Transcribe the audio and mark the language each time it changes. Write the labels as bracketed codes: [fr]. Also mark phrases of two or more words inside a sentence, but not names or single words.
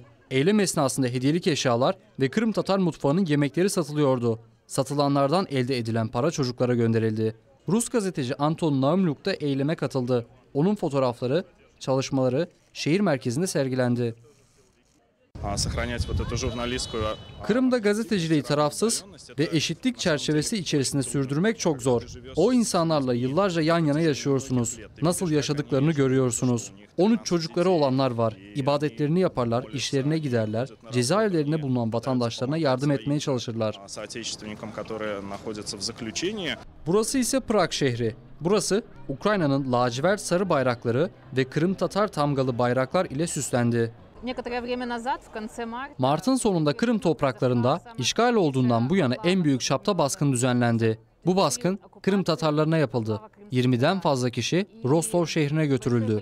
[tr] Eylem esnasında hediyelik eşyalar ve Kırım Tatar mutfağının yemekleri satılıyordu. Satılanlardan elde edilen para çocuklara gönderildi. Rus gazeteci Anton Naumluk da eyleme katıldı. Onun fotoğrafları, çalışmaları şehir merkezinde sergilendi. [ru] Сохранять вот эту журналистскую. [tr] Kırım'da gazeteciliği tarafsız ve eşitlik çerçevesi içerisinde sürdürmek çok zor. O insanlarla yıllarca yan yana yaşıyorsunuz. Nasıl yaşadıklarını görüyorsunuz. 13 çocukları olanlar var. İbadetlerini yaparlar, işlerine giderler. Cezaevlerinde bulunan vatandaşlarına yardım etmeye çalışırlar. [ru] Соотечественникам, которые находятся в заключении. [tr] Burası ise Prag şehri. Burası Ukrayna'nın lacivert sarı bayrakları ve Kırım Tatar tamgalı bayraklar ile süslendi. Mart'ın sonunda Kırım topraklarında işgal olduğundan bu yana en büyük çapta baskın düzenlendi. Bu baskın Kırım Tatarlarına yapıldı. 20'den fazla kişi Rostov şehrine götürüldü.